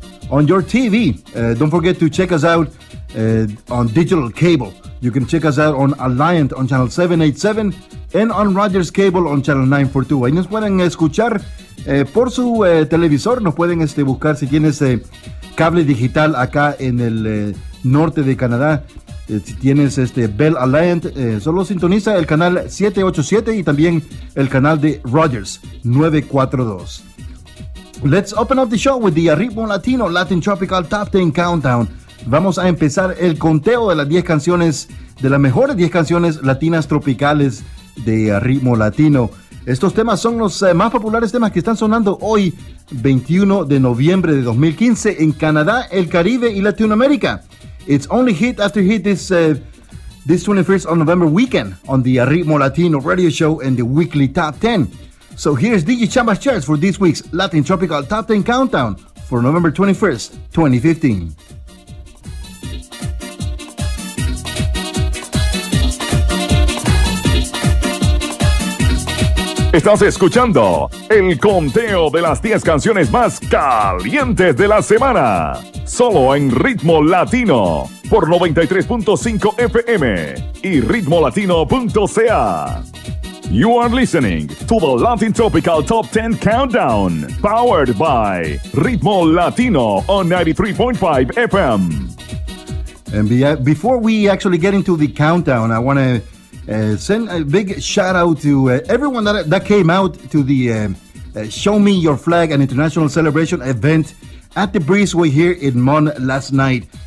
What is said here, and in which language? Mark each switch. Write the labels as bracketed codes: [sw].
[en] on your TV. Don't forget to check us out on digital cable. You can check us out on Alliant on channel 787 and on Rogers Cable on channel 942. [es] Ahí nos pueden escuchar por su televisor. Nos pueden buscar si tienes cable digital acá en el norte de Canadá. Si tienes Bell Alliant, solo sintoniza el canal 787 y también el canal de Rogers 942. [en] Let's open up the show with the Ritmo Latino Latin Tropical Top 10 Countdown. [es] Vamos a empezar el conteo de las 10 canciones, de las mejores 10 canciones latinas tropicales de Ritmo Latino. Estos temas son los más populares temas que están sonando hoy, 21 de noviembre de 2015, en Canadá, el Caribe y Latinoamérica. [en] It's only hit after hit this 21st of November weekend on the Ritmo Latino Radio Show and the Weekly Top 10. So here's DJ Chamba's charts for this week's Latin Tropical Top 10 Countdown for November 21st, 2015. [es] Estás escuchando el conteo de las 10 canciones más calientes de la semana. Solo en Ritmo Latino por 93.5 FM y ritmolatino.ca. [en] You are listening to the Latin Tropical Top 10 Countdown, powered by Ritmo Latino on 93.5 FM. And before we actually get into the countdown, I want to send a big shout out to everyone that came out to the Show Me Your Flag and International Celebration event at the Breezeway here in Mon last night.